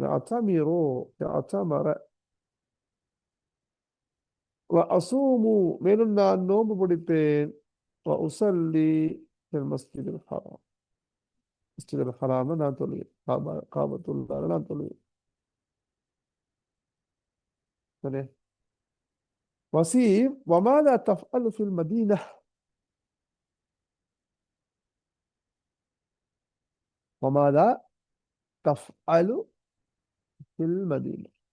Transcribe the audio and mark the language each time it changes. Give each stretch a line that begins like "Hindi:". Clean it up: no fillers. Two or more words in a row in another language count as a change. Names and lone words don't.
Arabic: أعتمر أعتمر وأصوم,
Tamil: மேலும் நான் நோன்பு பிடிப்பேன்.
Arabic: وأصلي في المسجد الحرام,
Tamil: மஸ்ஜிதில் ஹராம் நான் தொழுவேன், காபத்துல்லாஹ் நான் தொழுவேன். சரி.
Arabic: وسيم وماذا تفعل في المدينة؟ وماذا تفعل في المدينة؟